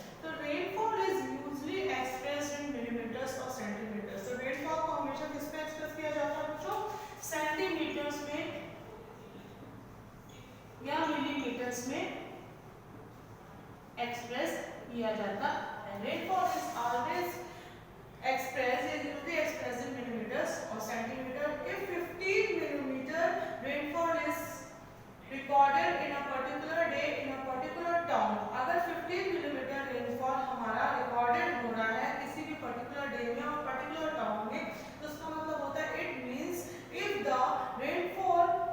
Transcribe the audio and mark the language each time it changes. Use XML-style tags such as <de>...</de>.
<en>तो rainfall is usually expressed in millimetres और centimetres.</en> <hi>तो रेनफॉल को हमेशा किस पे एक्सप्रेस किया जाता है बच्चों? सेंटीमीटर्स में या मिलीमीटर्स में एक्सप्रेस किया जाता है।</hi> <en>Rainfall is always expressed is usually expressed in millimeters or centimeter. If 15 millimeter rainfall is recorded in a particular day in a particular town,</en> <hi>अगर 15 millimeter rainfall हमारा recorded हो रहा है किसी भी particular day में और particular town में, तो उसका मतलब होता है</hi> <en>it means if the rainfall</en>